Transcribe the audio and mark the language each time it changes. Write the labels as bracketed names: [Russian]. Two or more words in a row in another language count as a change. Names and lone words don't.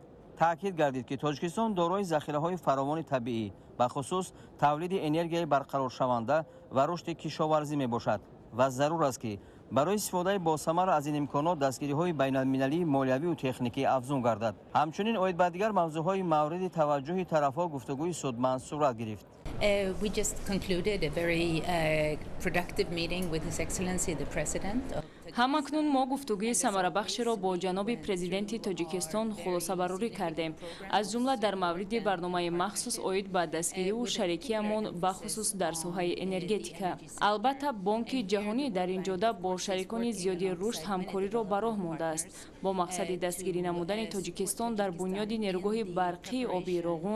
[Tajik] таъкид гардид ки Тоҷикистон дорои захираҳои фаровони табиӣ, ба хусус тавлиди энергияи барқароршаванда ва рушди кишоварзӣ мебошад ва зарур аст ки барои истифодаи босамар аз ин имконот дастгириҳои байналмилалии молиявию техникӣ афзун гардад. ҳамчунин оид ба дигар мавзӯъҳои мавриди таваҷҷӯҳи тарафҳо гуфтагӯи судманд сурат гирифт. [English] We just concluded a very productive meeting with His Excellency the President. [Tajik] ҳамакнун мо гуфтугӯи самарабахшеро бо ҷаноби президенти Тоҷикистон хулосабарорӣ кардем, аз ҷумла дар мавриди барномаи махсус оид ба дастгирию шарикиямон бахусус дар соҳаи энергетика. албатта Бонки ҷаҳонӣ дар ин ҷода бо шарикони зиёди рушд ҳамкориро ба роҳ мондааст бо мақсади дастгирӣ намудани Тоҷикистон дар бунёди нергоҳи барқии оби Роғун.